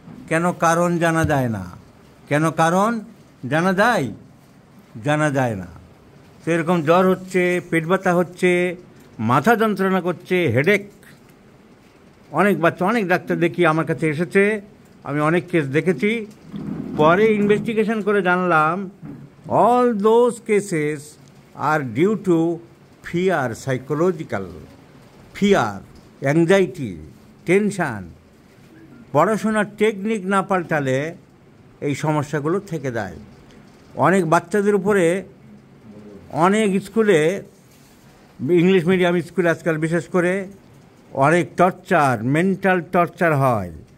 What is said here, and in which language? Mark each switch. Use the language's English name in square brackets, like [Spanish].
[Bangla] কেন কারণ জানা যায় না। কেন কারণ জানা যায়? জানা যায় না। তো এরকম জ্বর হচ্ছে, পেট ব্যথা হচ্ছে, মাথা যন্ত্রণা করছে, হেডেক। অনেক বাচ্চা, অনেক ডাক্তার দেখি আমার কাছে এসেছে, আমি অনেক কেস দেখেছি। পরে ইনভেস্টিগেশন করে জানলাম [English] all those cases are due to fear, psychological fear, anxiety, tension. [Bangla] পড়াশোনার টেকনিক না পাল্টালে এই সমস্যাগুলো থেকে যায়। অনেক বাচ্চাদের উপরে অনেক স্কুলে, ইংলিশ মিডিয়াম স্কুলে আজকাল বিশেষ করে অনেক টর্চার, মেন্টাল টর্চার হয়।